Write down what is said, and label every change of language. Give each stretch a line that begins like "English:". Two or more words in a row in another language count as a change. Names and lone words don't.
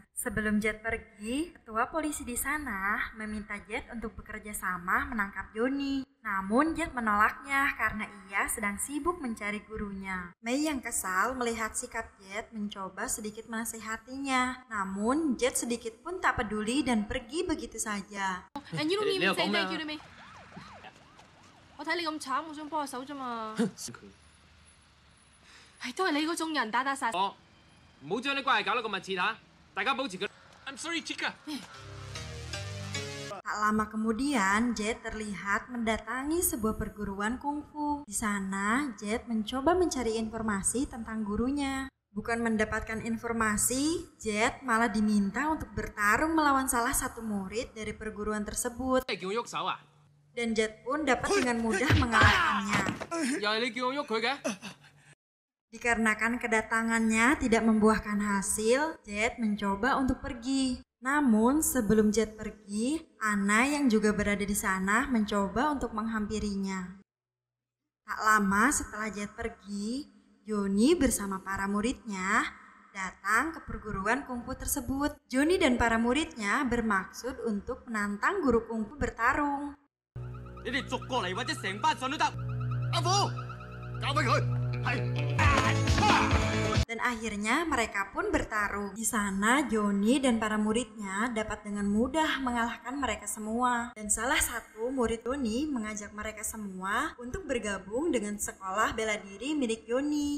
Indonesian: Sebelum Jet pergi, ketua polisi di sana meminta Jet untuk bekerja sama menangkap Johnny. Namun Jet menolaknya karena ia sedang sibuk mencari gurunya. Mei yang kesal melihat sikap Jet mencoba sedikit menasihatinya. Namun Jet sedikit pun tak peduli dan pergi begitu saja.
English: And you don't even say thank you to me.
Cantonese: 我睇你咁慘，我想幫下手啫嘛。係都係你嗰種人打打殺。我唔好將啲關係搞得咁密切嚇，大家保持佢。
English: I'm sorry,
Cantonese: Chica。
Indonesian: Tak lama kemudian, Jet terlihat mendatangi sebuah perguruan kungfu. Di sana, Jet mencoba mencari informasi tentang gurunya. Bukan mendapatkan informasi, Jet malah diminta untuk bertarung melawan salah satu murid dari perguruan tersebut.
Cantonese: 你叫我喐手啊？
Indonesian: Dan Jet pun dapat dengan mudah mengalahkannya.
Cantonese: 又係你叫我喐佢嘅？
Indonesian: Dikarenakan kedatangannya tidak membuahkan hasil, Jet mencoba untuk pergi. Namun sebelum Jet pergi, Anna yang juga berada di sana mencoba untuk menghampirinya. Tak lama setelah Jet pergi, Johnny bersama para muridnya datang ke perguruan kungfu tersebut. Johnny dan para muridnya bermaksud untuk menantang guru kungfu bertarung.
Cantonese: 你哋逐個嚟或者成班上都得。阿虎，交俾佢。係。
Indonesian: Dan akhirnya mereka pun bertarung. Di sana Johnny dan para muridnya dapat dengan mudah mengalahkan mereka semua. Dan salah satu murid Johnny mengajak mereka semua untuk bergabung dengan sekolah bela diri milik Johnny.